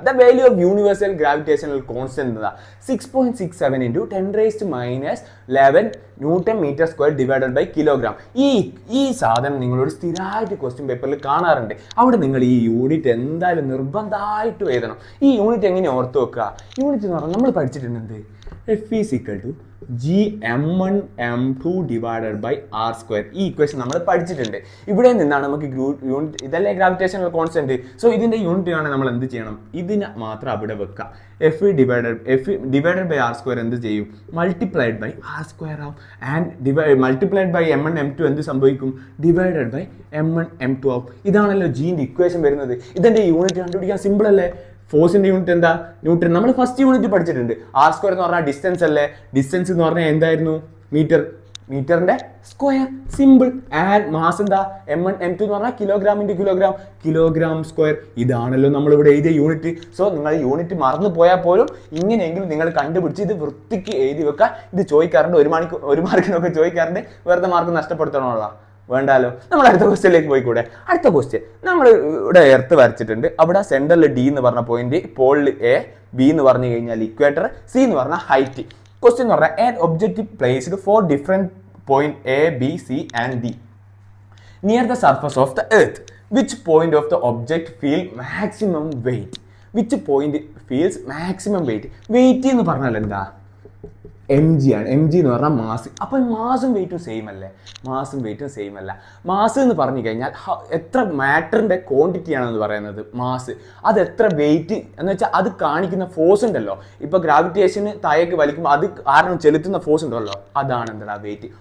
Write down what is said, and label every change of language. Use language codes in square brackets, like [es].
[en] the value of universal gravitational constant [ml] എന്താ? [en] 6.67 × 10⁻11 newton metre square divided by kilogram. [ml] ഈ സാധനം നിങ്ങളോട് സ്ഥിരമായിട്ട് ക്വസ്റ്റ്യൻ പേപ്പറിൽ കാണാറുണ്ട്. അവിടെ നിങ്ങൾ ഈ യൂണിറ്റ് എന്തായാലും നിർബന്ധമായിട്ട് എഴുതണം. ഈ യൂണിറ്റ് എങ്ങനെ ഓർത്ത് വെക്കുക? യൂണിറ്റ് എന്ന് പറഞ്ഞാൽ നമ്മൾ പഠിച്ചിട്ടുണ്ട് എന്ത്? [en] F = Gm1 m2 divided by R². [ml] ഈ ഇക്വേഷൻ നമ്മൾ പഠിച്ചിട്ടുണ്ട്. ഇവിടെ നിന്നാണ് നമുക്ക് യൂണിറ്റ്, ഇതല്ലേ ഗ്രാവിറ്റേഷണൽ കോൺസ്റ്റന്റ്. സോ ഇതിന്റെ യൂണിറ്റ് ആണ് നമ്മൾ എന്ത് ചെയ്യണം? ഇതിനെ മാത്രം അവിടെ വെക്കുക. [en] F divided by R² [ml] എന്ത് ചെയ്യും? [en] multiplied by R² [ml] ആവും. [en] and multiplied by m1 m2 [ml] എന്ത് സംഭവിക്കും? [en] divided by m1 m2 [ml] ആവും. ഇതാണല്ലോ ജീന്റെ ഇക്വേഷൻ വരുന്നത്. ഇതിന്റെ യൂണിറ്റ് കണ്ടുപിടിക്കാൻ സിമ്പിൾ അല്ലേ? ഫോഴ്സിന്റെ യൂണിറ്റ് എന്താ? ന്യൂട്ടൺ. നമ്മൾ ഫസ്റ്റ് യൂണിറ്റ് പഠിച്ചിട്ടുണ്ട്. R² എന്ന് പറഞ്ഞാൽ ഡിസ്റ്റൻസ് അല്ലേ? ഡിസ്റ്റൻസ് എന്ന് പറഞ്ഞാൽ എന്തായിരുന്നു? മീറ്ററിന്റെ സ്ക്വയർ. സിമ്പിൾ. ആൻഡ് മാസ് എന്താ? m1 m2 എന്ന് പറഞ്ഞാൽ കിലോഗ്രാം സ്ക്വയർ. ഇതാണല്ലോ നമ്മൾ ഇവിടെ എഴുതിയ യൂണിറ്റ്. സോ നിങ്ങൾ യൂണിറ്റ് മറന്നു പോയാൽ പോലും ഇങ്ങനെയെങ്കിലും നിങ്ങൾ കണ്ടുപിടിച്ച് ഇത് വൃത്തിക്ക് എഴുതി വെക്കുക. ഇത് ചോദിക്കാറുണ്ട്, ഒരു മാർക്കിനൊക്കെ ചോദിക്കാറുണ്ട്. വെറുതെ മാർക്ക് നഷ്ടപ്പെടുത്തണമല്ല, വേണ്ടാലോ. നമ്മൾ അടുത്ത ക്വസ്റ്റ്യനിലേക്ക് പോയിക്കൂടെ? അടുത്ത ക്വസ്റ്റ്യൻ നമ്മൾ ഇവിടെ എർത്ത് വരച്ചിട്ടുണ്ട്. അവിടെ സെന്ററിൽ D എന്ന് പറഞ്ഞ പോയിന്റ്, പോളിൽ A, B എന്ന് പറഞ്ഞു കഴിഞ്ഞാൽ ഇക്വേറ്റർ, C എന്ന് പറഞ്ഞാൽ ഹൈറ്റ്. ക്വസ്റ്റ്യൻ എന്ന് പറഞ്ഞാൽ [en] an object placed 4 different point A, B, C and D near the surface of the earth. Which point of the object feel maximum weight? Which point feels maximum weight? [ml] Weight എന്ന് പറഞ്ഞാൽ എന്താ? mg ആണ്. mg എന്ന് പറഞ്ഞാൽ mass. അപ്പം മാസും വെയിറ്റും same അല്ലേ? Mass എന്ന് പറഞ്ഞു കഴിഞ്ഞാൽ എത്ര മാറ്ററിന്റെ ക്വാണ്ടിറ്റി ആണെന്ന് പറയുന്നത് മാസ്. അത് എത്ര വെയിറ്റ് എന്ന് വെച്ചാൽ അത് കാണിക്കുന്ന ഫോഴ്സ് ഉണ്ടല്ലോ. ഇപ്പൊ ഗ്രാവിറ്റേഷന് താഴേക്ക് വലിക്കുമ്പോൾ അത് കാരണം ചെലുത്തുന്ന ഫോഴ്സ് ഉണ്ടല്ലോ, അതാണ് എന്താ വെയിറ്റ്.